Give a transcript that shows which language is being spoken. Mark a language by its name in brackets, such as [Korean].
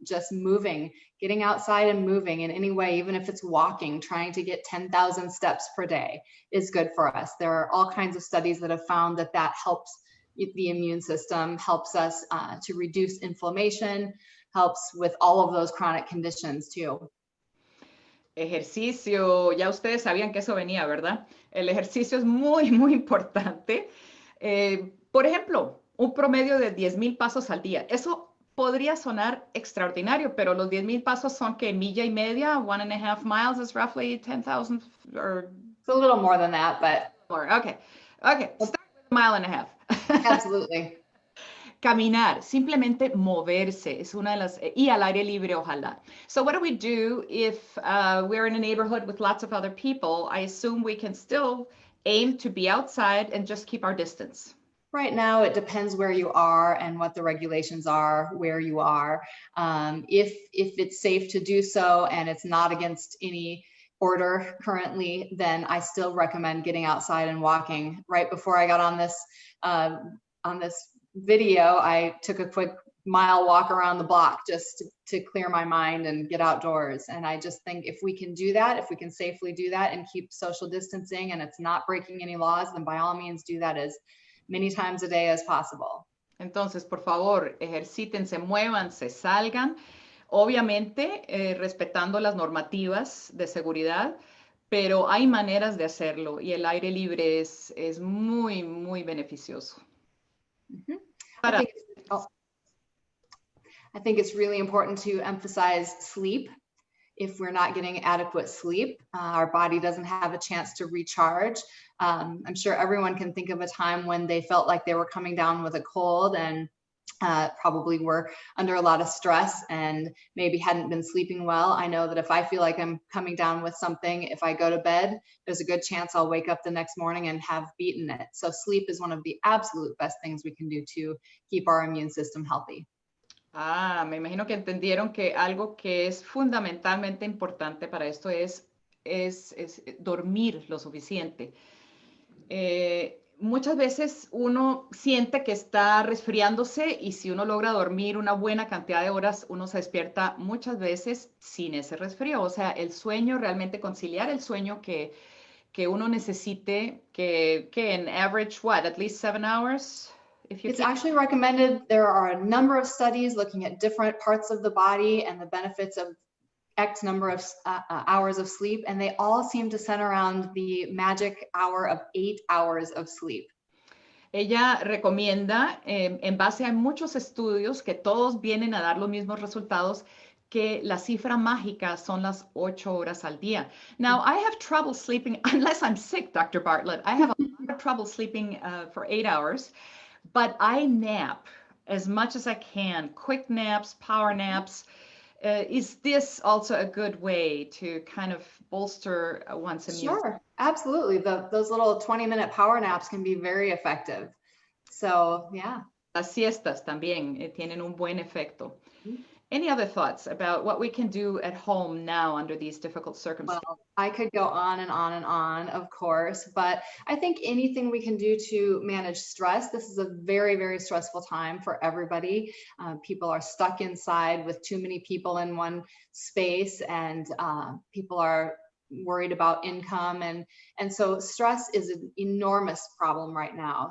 [English] Just moving, getting outside and moving in any way, even if it's walking, trying to get 10,000 steps per day is good for us. There are all kinds of studies that have found that helps the immune system, helps us to reduce inflammation, helps with all of those chronic conditions too. [Spanish] Ejercicio, ya ustedes sabían que eso venía, ¿verdad? El ejercicio es muy, muy importante. Por ejemplo, un promedio de 10,000 pasos al día. Eso podría sonar extraordinario, pero los 10,000 pasos son que milla y media, [English] 1.5 miles is roughly 10,000 or... It's a little more than that, but... More. Okay. Start with 1.5 miles. Absolutely. [Spanish] Caminar, simplemente moverse es una de las, y al aire libre, ojalá. [English] So what do we do if we're in a neighborhood with lots of other people? I assume we can still aim to be outside and just keep our distance. Right now, it depends where you are and what the regulations are, where you are. If it's safe to do so and it's not against any order currently, then I still recommend getting outside and walking. Right before I got on this video, I took a quick mile walk around the block just to clear my mind and get outdoors. And I just think if we can do that, if we can safely do that and keep social distancing and it's not breaking any laws, then by all means do that as many times a day as possible. [Spanish] Entonces, por favor, ejercítense, muévanse, salgan, obviamente respetando las normativas de seguridad, pero hay maneras de hacerlo y el aire libre es muy, muy beneficioso. Mm-hmm. [English] I think it's really important to emphasize sleep. If we're not getting adequate sleep, our body doesn't have a chance to recharge. I'm sure everyone can think of a time when they felt like they were coming down with a cold and probably were under a lot of stress and maybe hadn't been sleeping well. I know that if I feel like I'm coming down with something, if I go to bed, there's a good chance I'll wake up the next morning and have beaten it. So sleep is one of the absolute best things we can do to keep our immune system healthy. [Spanish] Ah, me imagino que entendieron que algo que es fundamentalmente importante para esto es dormir lo suficiente. Muchas veces uno siente que está resfriándose y si uno logra dormir una buena cantidad de horas, uno se despierta muchas veces sin ese resfrío. O sea, el sueño, realmente conciliar el sueño que uno necesite, que en [English] average, at least 7 hours? It's actually recommended. There are a number of studies looking at different parts of the body and the benefits of X number of hours of sleep, and they all seem to center around the magic hour of 8 hours of sleep. [Spanish] Ella recomienda, en base a muchos estudios que todos vienen a dar los mismos resultados, que la cifra mágica son las 8 horas al día. [English] Now, I have trouble sleeping, unless I'm sick, Dr. Bartlett. I have a lot of trouble sleeping for 8 hours. But I nap as much as I can, quick naps, power naps. Is this also a good way to kind of bolster one's immune system? Sure, absolutely. Those little 20-minute power naps can be very effective. So, yeah. [Spanish] Las siestas también tienen un buen efecto. [English] Any other thoughts about what we can do at home now under these difficult circumstances? Well, I could go on and on and on, of course, but I think anything we can do to manage stress. This is a very, very stressful time for everybody. People are stuck inside with too many people in one space, and people are worried about income, and so stress is an enormous problem right now.